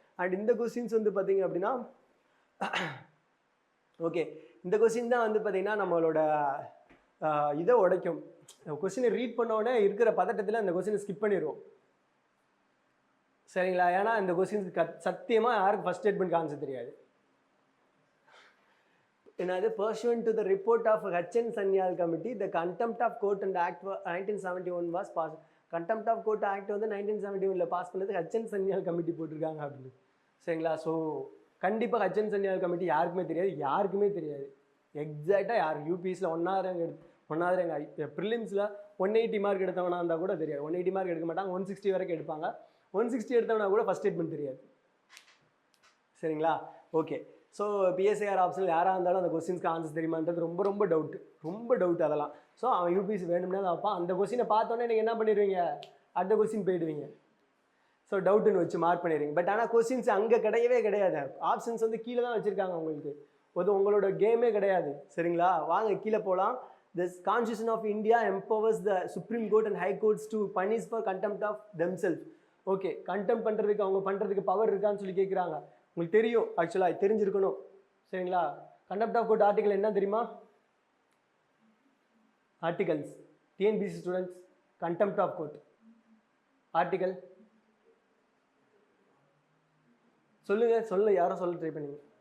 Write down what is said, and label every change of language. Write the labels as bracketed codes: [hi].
[ta] And இந்த questions வந்து பார்த்தீங்க அப்படின்னா ஓகே, இந்த கொஸ்டின் தான் வந்து பார்த்தீங்கன்னா நம்மளோட இதை உடைக்கும். கொஸ்டினை ரீட் பண்ணோடனே இருக்கிற பதட்டத்தில் அந்த கொஸ்டினை ஸ்கிப் பண்ணிடுவோம், சரிங்களா? ஏன்னா இந்த கொஸ்டின்ஸ் சத்தியமாக யாருக்கு ஃபஸ்ட் ஸ்டேட்மெண்ட் ஆன்சர் தெரியாது. என்னது? [en] pursuant to the report of H.N. Sanyal committee, the contempt of court and act 1971 was passed. [ta] contempt of court act வந்து 1971 பாஸ் பண்ணது H.N. Sanyal கமிட்டி போட்டிருக்காங்க அப்படின்னு, சரிங்களா? ஸோ கண்டிப்பாக H.N. Sanyal கமிட்டி யாருக்குமே தெரியாது. எக்ஸாக்டாக யார் யூபிஎஸ்சில் ஒன்றாவது எங்கள் ப்ரிலிம்ஸில் 180 மார்க் எடுத்தவனா இருந்தால் கூட தெரியாது. 180 மார்க் எடுக்க மாட்டாங்க, 160 வரைக்கும் எடுப்பாங்க. 160 எடுத்தவனா கூட ஃபஸ்ட் ஸ்டேட்மெண்ட் தெரியாது, சரிங்களா? ஓகே. ஸோ பிஎஸ்ஐஆர் ஆப்ஷனில் யாராக இருந்தாலும் அந்த கொஸ்டின்ஸ்க்கு ஆன்சர் தெரியுமான்றது ரொம்ப டவுட் அதெல்லாம். ஸோ அவன் யூபிஎஸ்சி வேணும்னா தான் வைப்பான். அந்த கொஸ்டினை பார்த்தோன்னே நீங்கள் என்ன பண்ணிடுவீங்க, அடுத்த கொஸ்டின் போயிடுவீங்க. ஸோ டவுட்டுன்னு வச்சு மார்க் பண்ணிடுவீங்க. பட் ஆனால் கொஸ்டின்ஸ் அங்கே கிடையாது. ஆப்ஷன்ஸ் வந்து கீழே தான் வச்சுருக்காங்க உங்களுக்கு. உங்களோட கேமே கிடையாது, சரிங்களா? வாங்க கீழே போகலாம். [en] This Constitution of India empowers the Supreme Court and High Courts to punish for contempt of themselves. [ta] Okay, contempt பண்ணுறதுக்கு அவங்க பண்ணுறதுக்கு பவர் இருக்கான்னு சொல்லி கேட்குறாங்க. உங்களுக்கு தெரியும், ஆக்சுவலாக தெரிஞ்சிருக்கணும், சரிங்களா? கண்டெம்ட் ஆஃப் கோர்ட் ஆர்டிகல் என்ன தெரியுமா? Articles TNPSC students, contempt of court article சொல்லுங்க, யாரும் சொல்ல ட்ரை பண்ணுங்க.